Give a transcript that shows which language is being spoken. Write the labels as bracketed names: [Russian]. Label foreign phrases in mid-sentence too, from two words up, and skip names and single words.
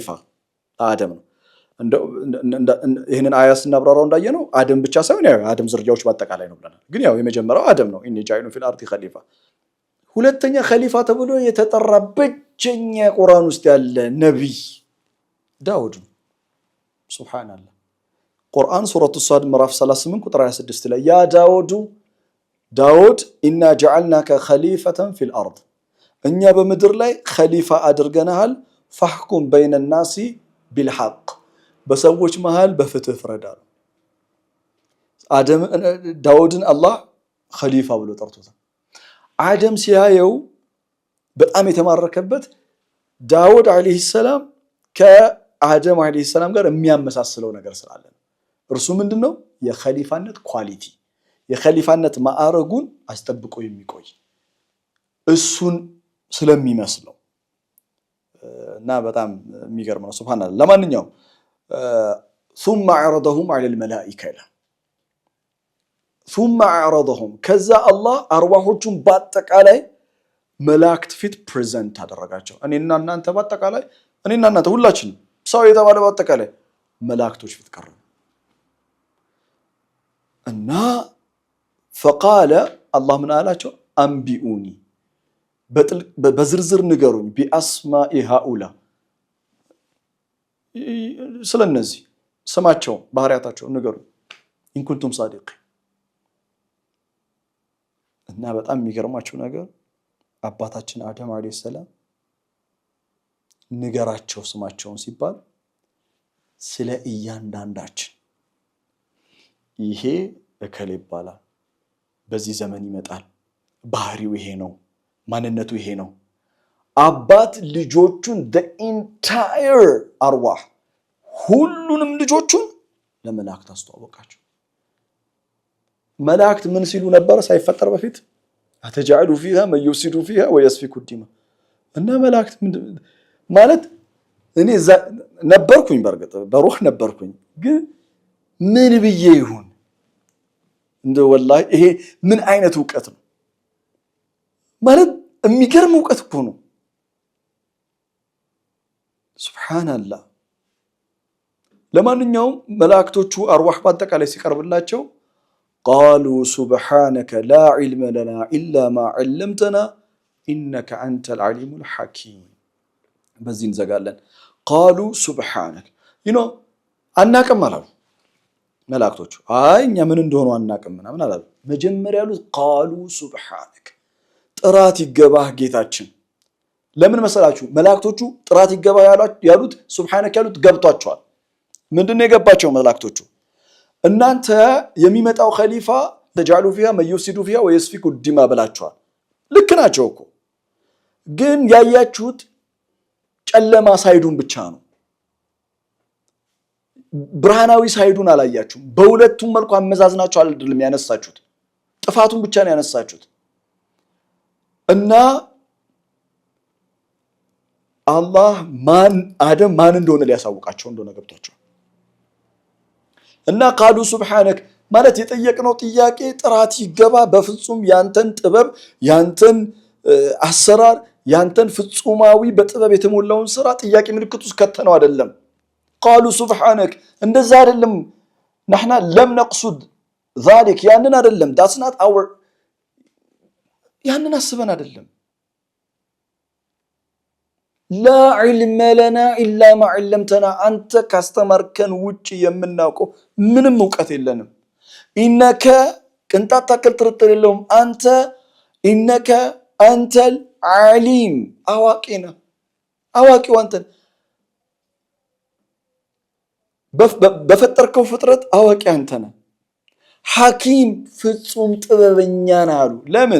[Amharic] አደም ነው ይሄንን አያ ስናብራራው እንዳየነው አደም ብቻ ሳይሆን ያው አደም ዝርያዎች በአጠቃላይ ነው ብለናል ግን ያው የመጀመሪያው አደም ነው [Arabic] إني جاعل في الأرض خليفة [Amharic] ሁለተኛ ኸሊፋ ተብሎ የተጠራ ብቸኛ ቁርአን ውስጥ ያለ ነብይ ዳውድ ሱብሃንአላህ ቁርአን ሱረቱ ሷድ ምዕራፍ 38 ቁጥር 26 ላይ ያ [Arabic] داود إنا جعلناك خليفة في الأرض [Amharic] እኛ በምድር ላይ ኸሊፋ አድርገናል [Arabic] فاحكم بين الناس بالحق [Amharic] በሰዎች መሃል በፍትህ ፍረዳ አደም ዳውድን አላህ ኸሊፋ ብሎ ጠርቶታል አደም ሲያየው በጣም የተማረከበት ዳውድ [Arabic] عليه السلام [Amharic] ከአደም [Arabic] عليه السلام [Amharic] ጋር የሚያመሳስለው ነገር ስላለ እርሱ ምንድነው የኸሊፋነት ኳሊቲ የኸሊፋነት ማዕረጉን አስጠብቆ የሚቆይ እሱን ስለሚመስለው እና በጣም የሚገርም ነው ሱብሃንአላህ ለማንኛውም [Arabic] ثم عرضهم على الملائكه ثم عرضهم [Amharic] ከዛ አላህ አርዋሆቹን በአጠቃላይ መላእክት ፊት ፕሬዘንት አደረጋቸው እኔና እናንተ በአጠቃላይ እኔና እናንተ ሁላችን ሰው የተባለ በአጠቃላይ መላእክቶች ፊት ቀረቡ እና [Arabic] فقال الله من [Amharic] አላቸው አንቢኡኒ በዝርዝር ንገሩኝ [Arabic] بأسماء هؤلاء [Amharic] ስለነዚህ ስማቸው ባህሪያታቸው ንገሩኝ [Arabic] إن كنتم صادقين [Amharic] እና በጣም የሚገርማችሁ ነገር አባታችን አደም [Arabic] عليه السلام [Amharic] ንገራቸው ስማቸውን ሲባል ስለ እያንዳንዳችን ይሄ እከሌ ይባላል በዚህ ዘመን ይመጣል ባህሪው ይሄ ነው ማንነቱ ይሄ ነው አባት ልጆቹን [English] the entire [Amharic] አርዋህ ሁሉንም ልጆቹን ለመላእክት አስተዋወቃቸው መላእክት ምን ሲሉ ነበር ሳይፈጠር በፊት [Arabic] أتجعل فيها من يفسد فيها ويسفك الدماء [Amharic] እና መላእክት ማለት እኔ ነበርኩኝ በርግጥ በሩህ ነበርኩኝ ግን ምን ብዬ ይሁን እንደ ወላሂ ይሄ ምን አይነት ዕውቀት ነው ማለት የሚገርም ዕውቀት እኮ ነው ሱብሃንአላህ ለማንኛውም መላእክቶቹ አርዋህ በአጠቃላይ ሲቀርብላቸው [Arabic] قالوا سبحانك لا علم لنا إلا ما علمتنا إنك أنت العليم الحكيم [Amharic] በዚህ እንዘጋለን قالوا سبحانك አናቀም አላሉ መላእክቶቹ አይ እኛ ምን እንደሆነ አናቀም ምናምን አላሉ መጀመሪያ ያሉት [Arabic] قالوا سبحانك [Amharic] ጥራት ይገባህ ጌታችን ለምን መሰላችሁ መላእክቶቹ ጥራት ይገባህ ያሉት سبحانك ያሉት ገብቷቸዋል ምንድነው የገባቸው መላእክቶቹ እናንተ የሚመጣው ኸሊፋ [Arabic] تجعل فيها من يفسد فيها ويسفك الدماء [Amharic] ብላችኋል ልክ ናቸው እኮ ግን ያያችሁት ጨለማ ሳይዱን ብቻ ነው ብርሃናዊ ሳይዱን አላያችሁም። በሁለቱም መልኩ አመዛዝናችሁ አይደለም ያነሳችሁት፣ ጥፋቱን ብቻ ነው ያነሳችሁት። እና አላህ አደም ማን እንደሆነ ሊያሳውቃቸው እንደሆነ ገብቷቸው እና ቃሉ ሱብሃነክ ማለት የጠየቅነው ጥያቄ ጥራት ይገባ፣ በፍጹም ያንተን ጥበብ ያንተን አሰራር ያንተን ፍጹማዊ በጥበብ የተሞላውን ስራ ጥያቄ ምልክት ውስጥ ከተነው አይደለም። ቃሉ ሱብሃነክ እንደዛ አይደለም። [Arabic] نحن لم نقصد ذلك [Amharic] ያንን አይደለም። [English] that's not our [Amharic] ያንን አስበን አይደለም። [Arabic] لا علم لنا إلا ما علمتنا [Amharic] አንተ ካስተማርከን ውጪ የምናውቀው ምንም ዕውቀት የለንም። ኢነከ ቅንጣት ታክል ጥርጥር የለውም አንተ [Arabic] إنك أنت العليم [Amharic] አዋቂ ነህ። አዋቂው አንተ በፈጠርከው ፍጥረት አዋቂ አንተ ነህ። ሐኪም ፍጹም ጥበበኛ ነህ አሉ። ለምን?